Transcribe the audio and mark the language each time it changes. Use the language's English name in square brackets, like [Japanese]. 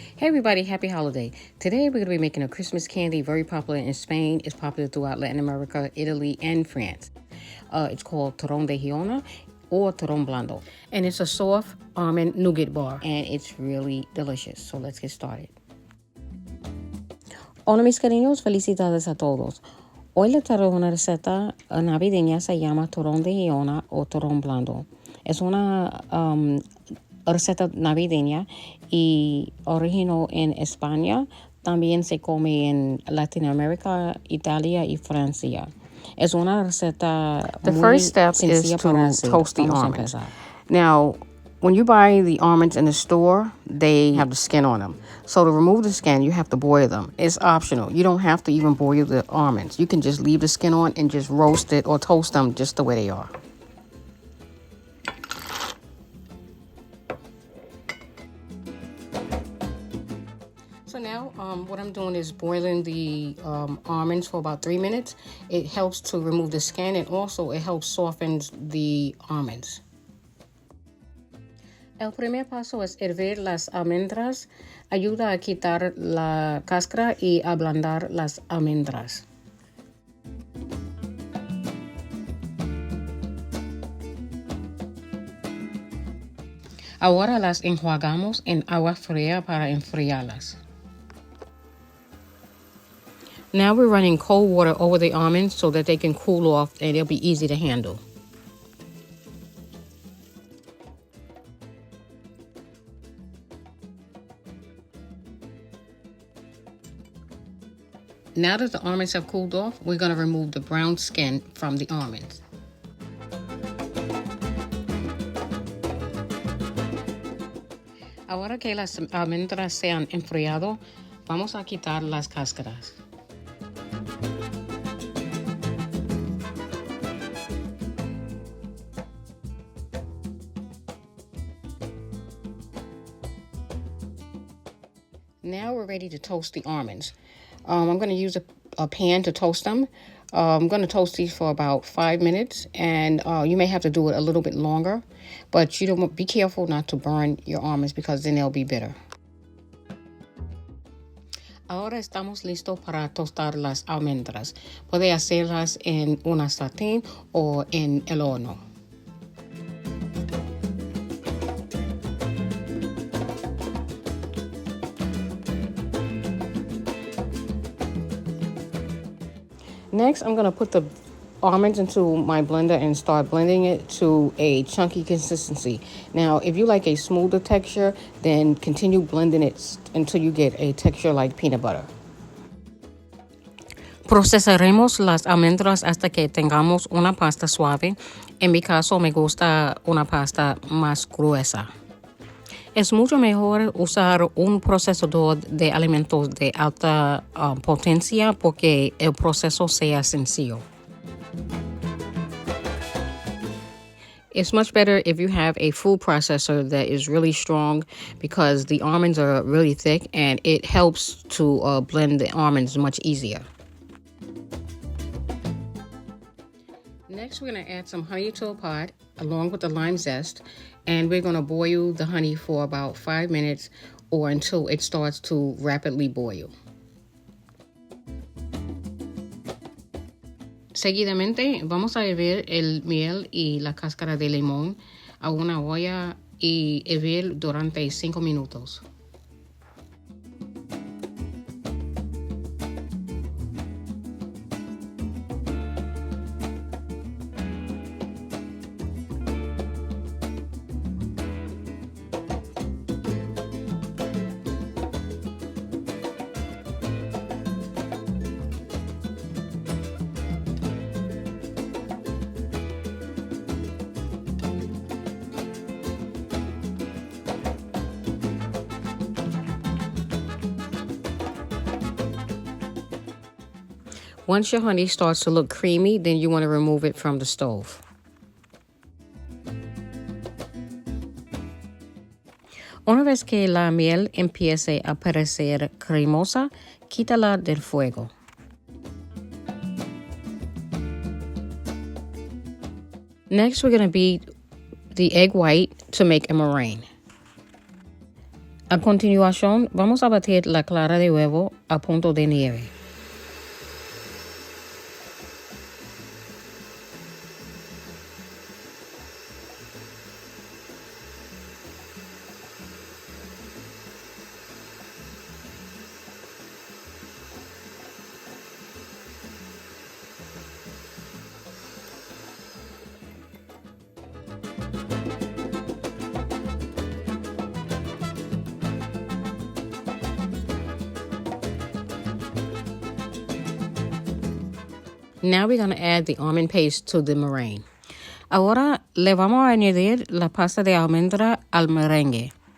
[English] Hey everybody, happy holiday. Today we're going to be making a Christmas candy very popular in Spain. It's popular throughout Latin America, Italy, and France. It's called Turrón de Jijona or Turrón blando. And it's a soft almond nougat bar and it's really delicious. So let's get started. [Spanish] Hola mis cariños, felicidades a todos. Hoy les traigo una receta navideña, se llama Turrón de Jijona o Turrón blando. Es una receta navideña y originó en España. También se come en Latinoamérica, Italia y Francia. Es una receta [English] The [Spanish] muy [English] first step is [Spanish] sencilla [English] to [Spanish] para hacer. [English] toast the [Spanish] Vamos a [English] almonds. [Spanish] empezar. [English] Now, when you buy the almonds in the store, they have the skin on them. So to remove the skin, you have to boil them. It's optional. You don't have to even boil the almonds. You can just leave the skin on and just roast it or toast them just the way they are. So now what I'm doing is boiling the almonds for about 3 minutes. It helps to remove the skin and also it helps soften the almonds. [Spanish] El primer paso es hervir las almendras. Ayuda a quitar la cáscara y ablandar las almendras. Ahora las enjuagamos en agua fría para enfriarlas. [English] Now we're running cold water over the almonds so that they can cool off and they'll be easy to handle. Now that the almonds have cooled off, we're going to remove the brown skin from the almonds. [Spanish] Ahora que las almendras se han enfriado, vamos a quitar las cáscaras. [English] Now we're ready to toast the almonds. I'm going to use a pan to toast them. I'm going to toast these for about 5 minutes, and you may have to do it a little bit longer, but you don't be careful not to burn your almonds because then they'll be bitter. [Spanish] Ahora estamos listos para tostar las almendras. Puede hacerlas en una sartén o en el horno. [English] Next, I'm going to put the almonds into my blender and start blending it to a chunky consistency. Now, if you like a smoother texture, then continue blending it until you get a texture like peanut butter. [Spanish] Procesaremos las almendras hasta que tengamos una pasta suave. En mi caso, me gusta una pasta más gruesa. Es mucho mejor usar un procesador de alimentos de alta potencia porque el proceso sea sencillo. [English] It's much better if you have a food processor that is really strong because the almonds are really thick and it helps to blend the almonds much easier. Next, we're going to add some honey to a pot along with the lime zest, and we're going to boil the honey for about 5 minutes or until it starts to rapidly boil. [Spanish] Seguidamente, vamos a hervir el miel y la cáscara de limón a una olla y hervir durante 5 minutos. [English] Once your honey starts to look creamy, then you want to remove it from the stove. [Spanish] Una vez que la miel empiece a parecer cremosa, quítala del fuego. [English] Next, we're going to beat the egg white to make a meringue. [Spanish] A continuación, vamos a batir la clara de huevo a punto de nieve. [English] Now we're going to add the almond paste to the meringue. [Spanish] Ahora le vamos a añadir la pasta de almendra al merengue.